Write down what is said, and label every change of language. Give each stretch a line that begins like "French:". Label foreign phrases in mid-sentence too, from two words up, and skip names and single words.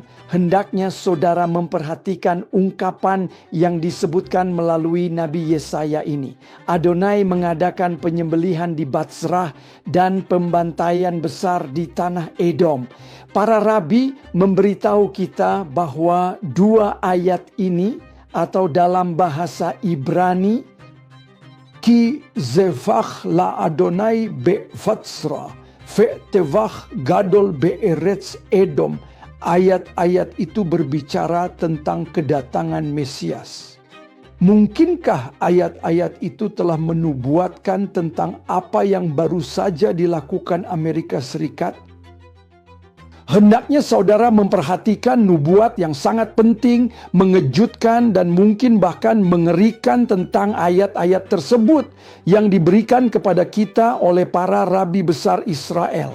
Indonesian: Hendaknya saudara memperhatikan ungkapan yang disebutkan melalui Nabi Yesaya ini. Adonai mengadakan penyembelihan di Botzrah dan pembantaian besar di tanah Edom. Para rabi memberitahu kita bahwa 2 ayat ini atau dalam bahasa Ibrani,
Hebrew: כי זבח ל אדוני בבצרה וטבח גדול בארץ אדום,
Indonesian: ayat-ayat itu berbicara tentang kedatangan Mesias. Mungkinkah ayat-ayat itu telah menubuatkan tentang apa yang baru saja dilakukan Amerika Serikat? Hendaknya saudara memperhatikan nubuat yang sangat penting, mengejutkan, dan mungkin bahkan mengerikan tentang ayat-ayat tersebut yang diberikan kepada kita oleh para rabi besar Israel.